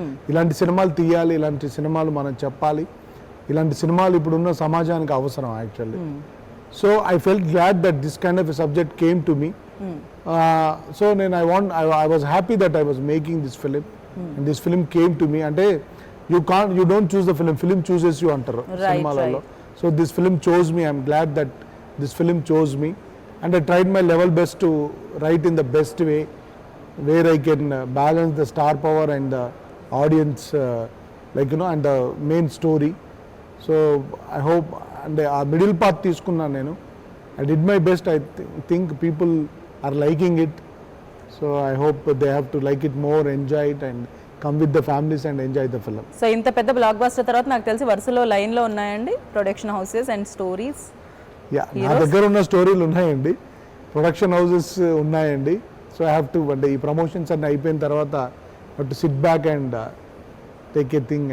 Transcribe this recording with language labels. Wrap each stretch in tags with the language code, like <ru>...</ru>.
<te>ఇలాంటి సినిమాలు తీయాలి, ఇలాంటి సినిమాలు మనం చెప్పాలి. ఇలాంటి సినిమాలు ఇప్పుడున్న సమాజానికి అవసరం actually.</te> <en>So I felt glad that this kind of subject came to me. So</en> <te>నేను</te> <en>I was happy that I was making this film and this film came to me.</en> <te>అంటే</te> <en>you don't choose the film chooses you</en> <te>అంటారు సినిమాలలో.</te> <en>So this film chose me. I'm glad that this film chose me and I tried my level best to write in the best way where I can balance the star power and the audience and the main story. So I hope and a middle path</en> <te>తీసుకున్నాను నేను.</te> <en>I did my best. I think people are liking it. So I hope they have to like it more, enjoy it and come with the families and enjoy the film.</en> <te>So ఇంత పెద్ద block buster తర్వాత నాకు తెలిసి వరుసలో లైన్లో ఉన్నాయండి production houses and stories. Yeah, నా దగ్గర ఉన్న స్టోరీలు ఉన్నాయండి, ప్రొడక్షన్ హౌసెస్ ఉన్నాయండి.</te> <en>so I have to</en> <te>అంటే ఈ ప్రమోషన్స్ అన్నీ అయిపోయిన తర్వాత</te> <en>To sit back and take a thing.</en>